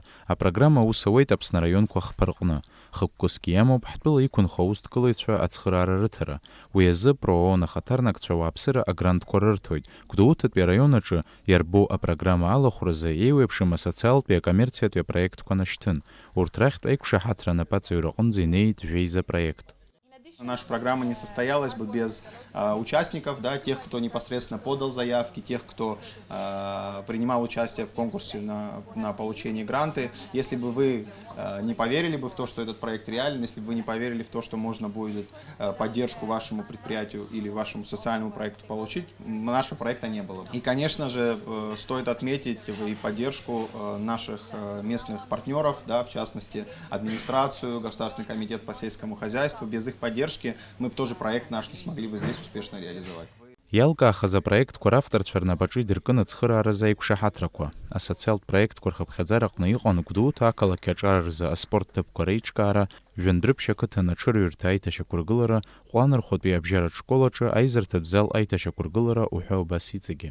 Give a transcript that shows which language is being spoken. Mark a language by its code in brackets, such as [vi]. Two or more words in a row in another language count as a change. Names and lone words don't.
[ab] Апрограмма аус ауеит Аԥсны араионқәа хԥа-рҟны. Хықәкысгьы имоуп ҳтәыла иқәынхо аусҭкылаҩцәа ацхыраара рыҭара. Уи азы ПРООН ахаҭарнакцәа ауааԥсыра агрантқәа рырҭоит. Гәдоуҭатәи араион аҿы иарбоу апрограмма алахәразы еиуеиԥшым асоциалтәи акоммерциатәи апроектқәа нашьҭын. Урҭ рахьтә аиқәшаҳаҭра анапаҵаҩра аҟынӡа инеит Вейза проект. [ru] Наша программа не состоялась бы без участников, да, тех, кто непосредственно подал заявки, тех, кто принимал участие в конкурсе на получение гранты. Если бы вы не поверили бы в то, что этот проект реален, если бы вы не поверили в то, что можно будет поддержку вашему предприятию или вашему социальному проекту получить, нашего проекта не было. И, конечно же, стоит отметить и поддержку наших местных партнеров, да, в частности, администрацию, Государственный комитет по сельскому хозяйству. Без их поддержки мы бы тоже проект наш не смогли бы здесь успешно реализовать. [ab] Иалкаахаз апроектқәа равторцәа рнапаҿы идыркын ацхырааразы аиқәшаҳаҭрақәа. Асоциалтә проектқәа рхыԥхьаӡара аҟны иҟан Гәдоуҭа ақалақь аҿар рзы аспорт ҭыԥқәа реиҿкаара, Жәандәрыԥшь ақыҭан аҽырҩырҭа аиҭашьақәыргылара, Ҟәланырхәытәи абжьаратә школаҿы аизарҭатә зал аиҭашьақәыргылара уҳәа убас иҵегьы.